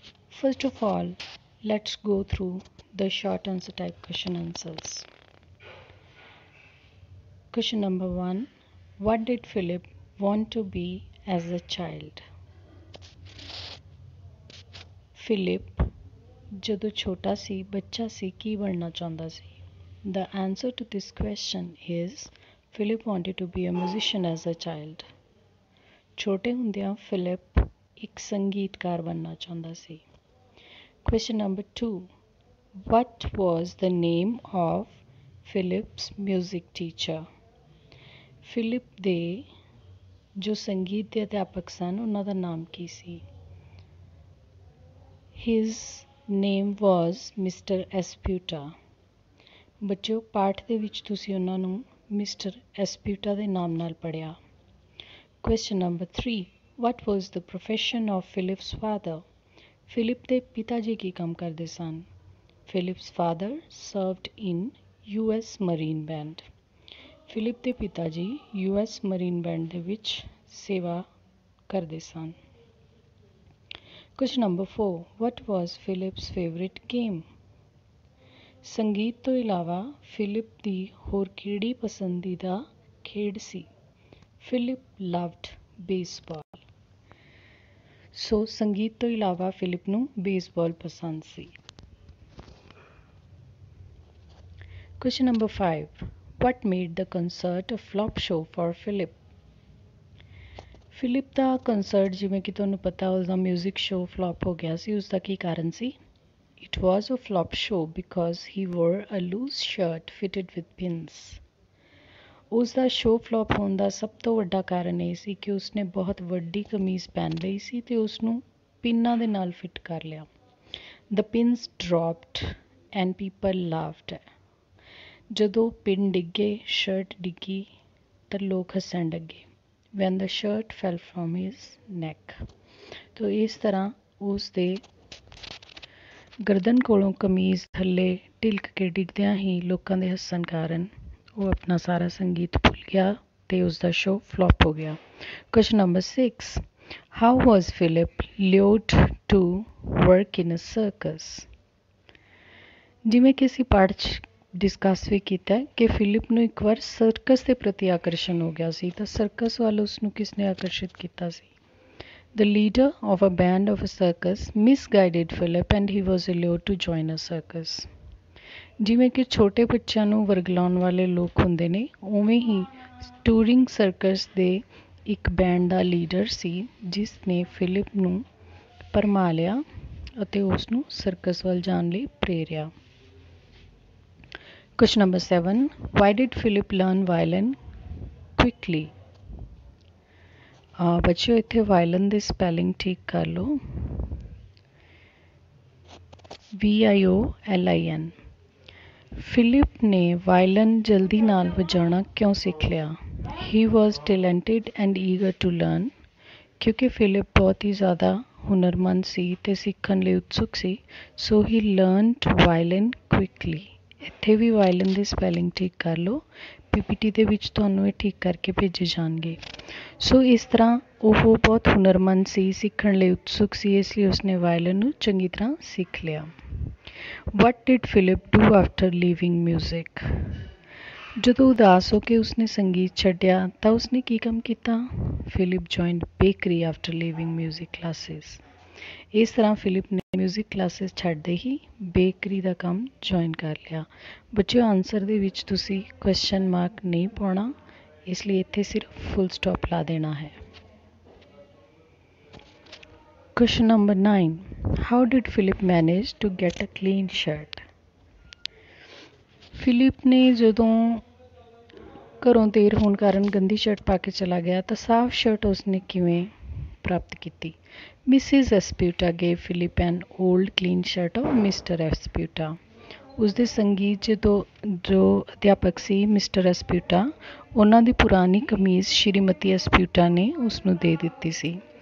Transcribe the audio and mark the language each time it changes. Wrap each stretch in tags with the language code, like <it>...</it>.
<en>First of all, let's go through the short answer type question answers. Question number 1. What did Philip want to be as a child?</en> <pa>Philip ਜਦੋਂ ਛੋਟਾ ਸੀ ਬੱਚਾ ਸੀ ਕੀ ਬਣਨਾ ਚਾਹੁੰਦਾ ਸੀ?</pa> <en>The answer to this question is Philip wanted to be a musician as a child.</en> <pa>ਛੋਟੇ ਹੁੰਦਿਆਂ Philip ਇੱਕ ਸੰਗੀਤਕਾਰ ਬਣਨਾ ਚਾਹੁੰਦਾ ਸੀ।</pa> <en>Question number 2. What was the name of Philip's music teacher?</en> <pa>Philip ਦੇ ਜੋ ਸੰਗੀਤ ਦੇ ਅਧਿਆਪਕ ਸਨ ਉਹਨਾਂ ਦਾ ਨਾਮ ਕੀ ਸੀ?</pa> <en>His name was Mr. Esputa.</en> <pa>ਬੱਚਿਓ ਪਾਠ ਦੇ ਵਿੱਚ ਤੁਸੀਂ ਉਹਨਾਂ ਨੂੰ ਮਿਸਟਰ ਐਸਪਿਊਟਾ ਦੇ ਨਾਮ ਨਾਲ ਪੜ੍ਹਿਆ।</pa> <en>Question number 3. What was the profession of Philip's father?</en> <pa>Philip ਦੇ ਪਿਤਾ ਜੀ ਕੀ ਕੰਮ ਕਰਦੇ ਸਨ?</pa> <en>Philip's father served in US Marine Band.</en> <pa>Philip ਦੇ ਪਿਤਾ ਜੀ US Marine Band ਦੇ ਵਿੱਚ ਸੇਵਾ ਕਰਦੇ ਸਨ।</pa> <en>Question number 4. What was Philip's favorite game?</en> <pa>ਸੰਗੀਤ ਤੋਂ ਇਲਾਵਾ ਫਿਲਿਪ ਦੀ ਹੋਰ ਕਿਹੜੀ ਪਸੰਦੀਦਾ ਖੇਡ ਸੀ? Philip</pa> <en>Loved baseball.</en> <pa>ਸੋ ਸੰਗੀਤ ਤੋਂ ਇਲਾਵਾ ਫਿਲਿਪ ਨੂੰ ਬੇਸਬਾਲ ਪਸੰਦ ਸੀ।</pa> <en>Question number 5. What made the concert a flop show for Philip?</en> <pa>Philip ਦਾ concert ਜਿਵੇਂ ਕਿ ਤੁਹਾਨੂੰ ਪਤਾ ਉਸਦਾ ਮਿਊਜ਼ਿਕ ਸ਼ੋਅ ਫਲॉप ਹੋ ਗਿਆ ਸੀ। ਉਸਦਾ ਕੀ ਕਾਰਨ ਸੀ?</pa> <en>It was a flop show because he wore a loose shirt fitted with pins.</en> <pa>ਉਸਦਾ ਸ਼ੋਅ ਫਲॉप ਹੋਣ ਦਾ ਸਭ ਤੋਂ ਵੱਡਾ ਕਾਰਨ ਇਹ ਸੀ ਕਿ ਉਸਨੇ ਬਹੁਤ ਵੱਡੀ ਕਮੀਜ਼ ਪਹਿਨ ਲਈ ਸੀ ਤੇ ਉਸਨੂੰ ਪਿੰਨਾਂ ਦੇ ਨਾਲ ਫਿੱਟ ਕਰ ਲਿਆ।</pa> <en>The pins dropped and people laughed.</en> <pa>ਜਦੋਂ ਪਿੰਨ ਡਿੱਗੇ ਸ਼ਰਟ ਡਿੱਗੀ ਤਾਂ ਲੋਕ ਹੱਸਣ ਲੱਗੇ।</pa> <en>When the shirt fell from his neck.</en> <pa>ਤੋ ਇਸ ਤਰ੍ਹਾਂ ਉਸ ਦੇ ਗਰਦਨ ਕੋਲੋਂ ਕਮੀਜ਼ ਥੱਲੇ ਢਿਲਕ ਕੇ ਡਿੱਗਦਿਆਂ ਹੀ ਲੋਕਾਂ ਦੇ ਹੱਸਣ ਕਾਰਨ ਉਹ ਆਪਣਾ ਸਾਰਾ ਸੰਗੀਤ ਭੁੱਲ ਗਿਆ ਤੇ ਉਸ ਦਾ ਸ਼ੋਅ ਫਲॉप ਹੋ ਗਿਆ।</pa> <en>Question number 6. How was Philip lured to work in a circus?</en> <pa>ਜਿਵੇਂ ਕਿ ਅਸੀਂ ਪਾਠ 'ਚ ਡਿਸਕਸ ਵੀ ਕੀਤਾ ਕਿ ਫਿਲਿਪ ਨੂੰ ਇੱਕ ਵਾਰ ਸਰਕਸ ਦੇ ਪ੍ਰਤੀ ਆਕਰਸ਼ਣ ਹੋ ਗਿਆ ਸੀ ਤਾਂ ਸਰਕਸ ਵੱਲ ਉਸਨੂੰ ਕਿਸ ਨੇ ਆਕਰਸ਼ਿਤ ਕੀਤਾ ਸੀ?</pa> <en>The leader of a band of a circus misguided Philip and he was allured to join a circus.</en> <pa>ਜਿਵੇਂ ਕਿ ਛੋਟੇ ਬੱਚਿਆਂ ਨੂੰ ਵਰਗਲਾਉਣ ਵਾਲੇ ਲੋਕ ਹੁੰਦੇ ਨੇ ਉਵੇਂ ਹੀ ਟੂਰਿੰਗ ਸਰਕਸ ਦੇ ਇੱਕ ਬੈਂਡ ਦਾ ਲੀਡਰ ਸੀ ਜਿਸ ਨੇ ਫਿਲਿਪ ਨੂੰ ਭਰਮਾ ਲਿਆ ਅਤੇ ਉਸ ਨੂੰ ਸਰਕਸ ਵੱਲ ਜਾਣ ਲਈ ਪ੍ਰੇਰਿਆ।</pa> <en>Question number 7. Why did Philip learn violin quickly?</en> <pa>ਬੱਚਿਓ ਇੱਥੇ ਵਾਇਲਨ ਦੀ ਸਪੈਲਿੰਗ ਠੀਕ ਕਰ ਲਓ। VIOLIN। ਫਿਲਿਪ ਨੇ ਵਾਇਲਨ ਜਲਦੀ ਨਾਲ ਵਜਾਉਣਾ ਕਿਉਂ ਸਿੱਖ ਲਿਆ?</pa> <en>He was talented and eager to learn.</en> <pa>ਕਿਉਂਕਿ ਫਿਲਿਪ ਬਹੁਤ ਹੀ ਜ਼ਿਆਦਾ ਹੁਨਰਮੰਦ ਸੀ ਤੇ ਸਿੱਖਣ ਲਈ ਉਤਸੁਕ ਸੀ</pa> <en>so he learned violin quickly.</en> <pa>ਇੱਥੇ ਵੀ ਵਾਇਲਨ ਦੀ ਸਪੈਲਿੰਗ ਠੀਕ ਕਰ ਲਓ। PPT ਦੇ ਵਿੱਚ ਤੁਹਾਨੂੰ ਇਹ ਠੀਕ ਕਰਕੇ ਭੇਜੇ ਜਾਣਗੇ। ਸੋ ਇਸ ਤਰ੍ਹਾਂ ਉਹ ਬਹੁਤ ਹੁਨਰਮੰਦ ਸੀ ਸਿੱਖਣ ਲਈ ਉਤਸੁਕ ਸੀ ਇਸ ਲਈ ਉਸਨੇ ਵਾਇਲਨ ਨੂੰ ਚੰਗੀ ਤਰ੍ਹਾਂ ਸਿੱਖ ਲਿਆ।</pa> <en>What did Philip do after leaving music?</en> <pa>ਜਦੋਂ ਉਦਾਸ ਹੋ ਕੇ ਉਸਨੇ ਸੰਗੀਤ ਛੱਡਿਆ ਤਾਂ ਉਸਨੇ ਕੀ ਕੰਮ ਕੀਤਾ?</pa> <en>Philip joined bakery after leaving music classes.</en> <pa>ਇਸ ਤਰ੍ਹਾਂ ਫਿਲਿਪ ਨੇ ਮਿਊਜ਼ਿਕ ਕਲਾਸਿਸ ਛੱਡਦੇ ਹੀ ਬੇਕਰੀ ਦਾ ਕੰਮ ਜੁਆਇਨ ਕਰ ਲਿਆ। ਬੱਚਿਓ ਆਨਸਰ ਦੇ ਵਿੱਚ ਤੁਸੀਂ ਕੁਐਸਚਨ ਮਾਰਕ ਨਹੀਂ ਪਾਉਣਾ ਇਸ ਲਈ ਇੱਥੇ ਸਿਰਫ ਫੁੱਲ ਸਟਾਪ ਲਾ ਦੇਣਾ ਹੈ।</pa> <en>Question number 9. How did Philip manage to get a clean shirt?</en> <pa>Philip ਨੇ ਜਦੋਂ ਘਰੋਂ ਦੇਰ ਹੋਣ ਕਾਰਨ ਗੰਦੀ ਸ਼ਰਟ ਪਾ ਕੇ ਚਲਾ ਗਿਆ ਤਾਂ ਸਾਫ਼ ਸ਼ਰਟ ਉਸਨੇ ਕਿਵੇਂ ਪ੍ਰਾਪਤ ਕੀਤੀ?</pa> <en>Mrs. Esputa gave Philip an old clean shirt of Mr. Esputa.</en> <pa>ਉਸਦੇ ਸੰਗੀਤ 'ਚ ਜੋ ਅਧਿਆਪਕ ਸੀ ਮਿਸਟਰ ਐਸਪਿਊਟਾ, ਉਹਨਾਂ ਦੀ ਪੁਰਾਣੀ ਕਮੀਜ਼ ਸ਼੍ਰੀਮਤੀ ਐਸਪਿਊਟਾ ਨੇ ਉਸ ਨੂੰ ਦੇ ਦਿੱਤੀ ਸੀ।</pa>